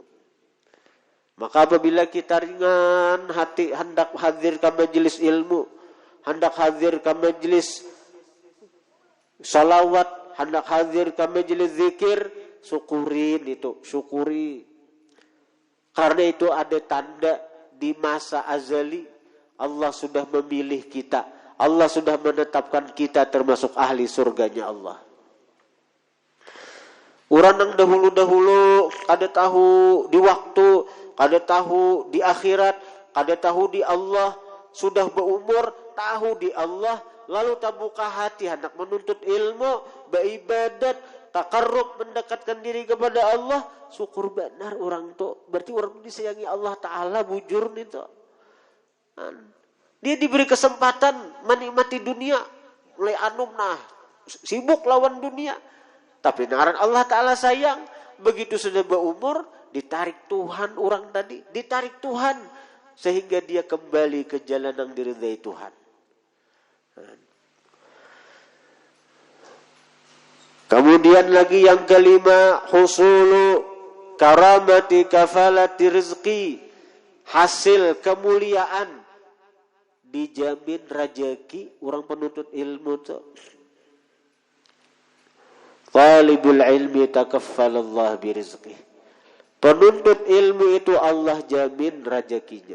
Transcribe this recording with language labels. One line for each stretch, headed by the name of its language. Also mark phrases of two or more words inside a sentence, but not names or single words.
Indonesian: Maka apabila kita ringan hati, hendak hadir ke majelis ilmu, hendak hadir ke majelis salawat, hendak hadir ke majelis zikir, syukurin itu, syukuri. Karena itu ada tanda di masa azali Allah sudah memilih kita. Allah sudah menetapkan kita termasuk ahli surganya Allah.
Banjar: Orang yang dahulu-dahulu kada tahu di waktu, kada tahu di akhirat, kada tahu di Allah, sudah berumur, tahu di Allah, lalu tak buka hati hendak menuntut ilmu, beribadat, takarrub, mendekatkan diri kepada Allah, syukur benar orang tu. Berarti orang disayangi Allah Ta'ala, bujur itu. Dia diberi kesempatan menikmati dunia, mulai anum nah, sibuk lawan dunia. Tapi ngaran Allah Ta'ala sayang, begitu sudah berumur, ditarik Tuhan orang tadi, ditarik Tuhan, sehingga dia kembali ke jalan yang diridai Tuhan.
Indonesian: Kemudian lagi yang kelima,
Arabic: husulu karamati kafalati rizki,
Indonesian: hasil kemuliaan, dijamin rajaki orang penuntut ilmu tu.
Arabic: Talibul ilmi takaffalallah birizqih.
Indonesian: Penuntut ilmu itu Allah jamin rezekinya.